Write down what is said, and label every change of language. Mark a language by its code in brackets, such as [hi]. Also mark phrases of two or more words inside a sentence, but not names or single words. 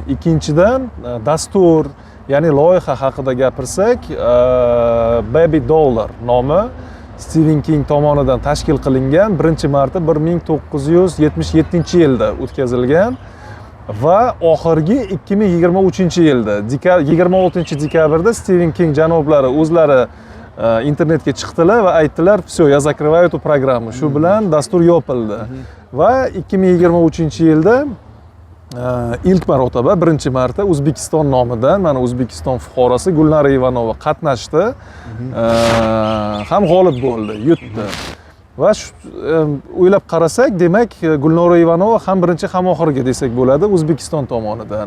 [uz] Ikkinchidan dastur, ya'ni loyiha haqida gapirsak, Baby Dollar nomi Steven King tomonidan tashkil qilingan, birinchi marta 1977-yilda o'tkazilgan va oxirgi 2023-yilda 26-dekabrda Steven King janoblari o'zlari internetga chiqdilar va aytdilar, [ru] "Всё, я закрываю эту программу". [uz] Shu bilan dastur yopildi. Va 2023-yilda ilk marotaba birinchi marta O'zbekiston nomidan mana O'zbekiston fuqarosi Gulnora Ivanova qatnashdi. Ham g'olib bo'ldi, yutdi. Va o'ylab qarasak, demak Gulnora Ivanova ham birinchi ham oxirgi desak bo'ladi O'zbekiston tomonidan.